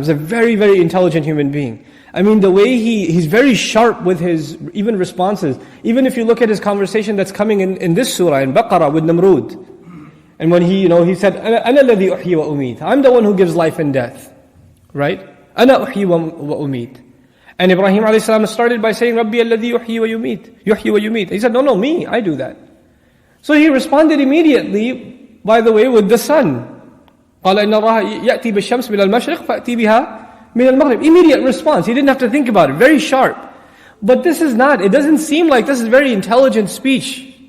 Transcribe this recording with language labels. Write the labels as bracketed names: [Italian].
[English] He's a very, very intelligent human being. I mean, the way he's very sharp with his even responses. Even if you look at his conversation that's coming in this surah, in Baqarah with Namrud. And when he said, [Arabic] أَنَا الَّذِي أُحْيِي وَأُمِيتُ, [English] I'm the one who gives life and death. Right? [Arabic] أَنَا أُحْيِي وَأُمِيتُ. [English] And Ibrahim a.s. started by saying, [Arabic] رَبِّيَ الَّذِي يُحْيِي وَيُمِيتُ. [English] He said, no, me, I do that. So he responded immediately, by the way, with the sun. [Arabic] قَالَ إِنَّ اللَّهَ يَأْتِي بِالشَّمْسِ مِنَ الْمَشْرِقِ فَأْتِي بِهَا مِنَ الْمَغْرِبِ. [English] Immediate response. He didn't have to think about it. Very sharp. But it doesn't seem like this is very intelligent speech.